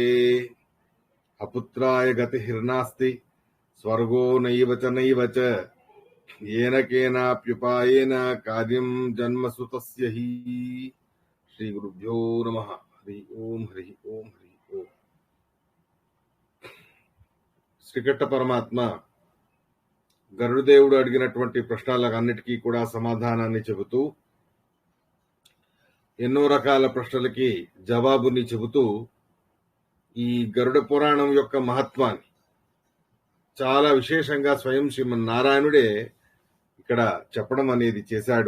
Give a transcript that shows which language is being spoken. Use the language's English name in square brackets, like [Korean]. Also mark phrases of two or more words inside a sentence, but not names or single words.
[Sanskrit] अपुत्राय गतिर्नास्ति स्वर्गो नैव च येन केनाप्युपायेन कार्यं जन्मसु तस्य हि। श्री गुरुभ्यो नमः। हरि ओम हरि ओम हरि ओम। [Telugu] శ్రీకృష్ణ పరమాత్మ గరుడదేవుడు అడిగినటువంటి ప్రశ్నలన్నిటికీ కూడా సమాధానాన్ని చెబుతూ ఎన్నో రకాల ప్రశ్నలకి జవాబుని చెబుతూ ఈ గరుడ పురాణం యొక్క మహత్వాన్ని చాలా విశేషంగా స్వయం శ్రీమన్నారాయణుడే ఇక్కడ చెప్పడం అనేది చేశాడు.